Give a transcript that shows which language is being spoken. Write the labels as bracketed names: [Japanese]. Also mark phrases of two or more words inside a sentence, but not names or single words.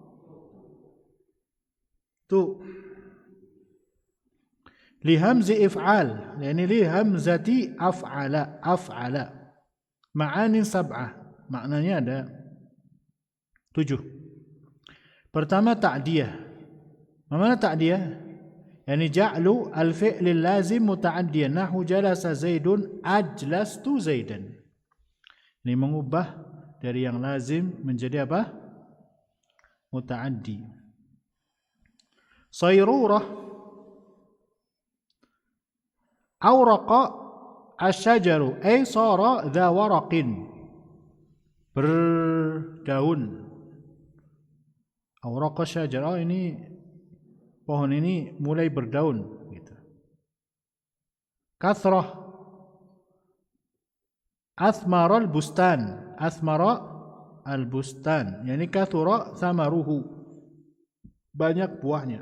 [Arabic] Tu. لهمز أفعل، يعني لهمزة أفعل. معانٍ سبعة. [Indonesian] Maknanya ada 7. Pertama ta'diyah. Mana ta'diyah? [Arabic] يعني جعل الفعل اللازم متعديا. نحو جلس زيد أجلست زيدا. [Indonesian] Ini mengubah dari yang lazim menjadi apa? Muta'addi. Sayrurah. [Arabic] أورق الشجر. أي صار ذا ورق. Berdaun. أورق الشجر. [Indonesian] Oh, ini pohon ini mulai berdaun gitu. [Arabic] كثرة أثمر البستان، أثمر البستان، يعني كثر ثمره, [Indonesian] banyak buahnya.